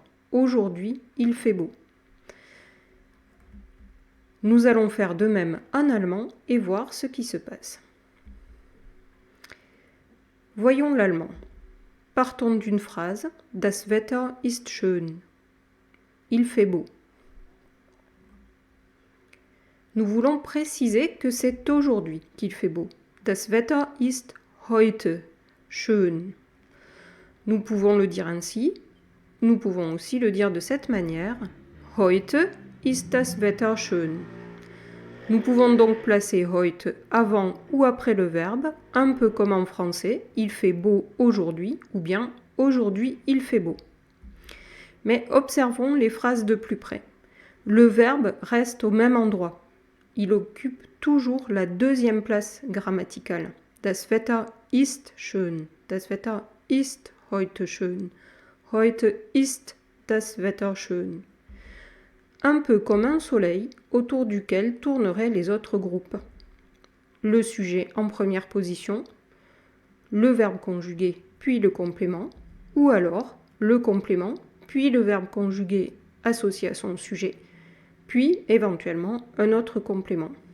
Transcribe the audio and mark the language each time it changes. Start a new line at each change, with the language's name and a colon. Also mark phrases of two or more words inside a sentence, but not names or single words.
French: Aujourd'hui, il fait beau. Nous allons faire de même en allemand et voir ce qui se passe. Voyons l'allemand. Partons d'une phrase «
German: Das Wetter ist schön ».
French: Il fait beau. Nous voulons préciser que c'est aujourd'hui qu'il fait beau.
German: Das Wetter ist heute schön.
French: Nous pouvons le dire ainsi. Nous pouvons aussi le dire de cette manière.
German: Heute ist das Wetter schön.
French: Nous pouvons donc placer heute avant ou après le verbe, un peu comme en français, il fait beau aujourd'hui, ou bien aujourd'hui il fait beau. Mais observons les phrases de plus près. Le verbe reste au même endroit. Il occupe toujours la deuxième place grammaticale.
German: Das Wetter ist schön. Das Wetter ist heute schön. Heute ist das Wetter schön.
French: Un peu comme un soleil autour duquel tourneraient les autres groupes. Le sujet en première position, le verbe conjugué puis le complément, ou alors le complément puis le verbe conjugué associé à son sujet, puis éventuellement un autre complément.